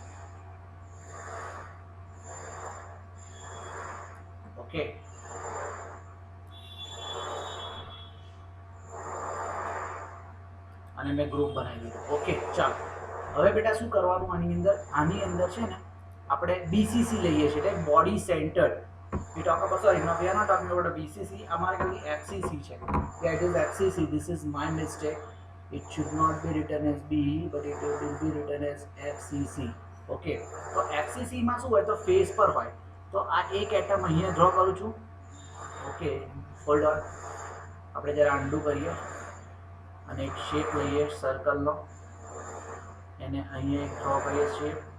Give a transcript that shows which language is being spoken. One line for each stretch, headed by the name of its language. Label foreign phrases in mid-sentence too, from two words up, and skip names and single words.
English: Okay.
Gujarati: અને મેં ગ્રુપ બનાવી દીધું. ઓકે, ચાલો હવે બેટા શું કરવાનું આની અંદર છે ને આપણે બીસીસી લઈએ છીએ એટલે
English: body centered. we talk about, sorry, no, we are not talking about a BCC.
Gujarati: અમારે ખાલી FCC છે.
English: Yeah, it is FCC. This is my mistake. It should not be written as B, but it will be written as FCC.
Gujarati: ઓકે, તો FCC માં શું હોય તો ફેસ પર હોય. તો આ એક એટમ અહીંયા ડ્રો કરું છું. ઓકે,
English: hold on.
Gujarati: આપણે જરા અન્ડુ કરીએ અને એક શેપ લઈએ સર્કલનો, એને અહીંયા એક ડ્રો કરીએ શેપ.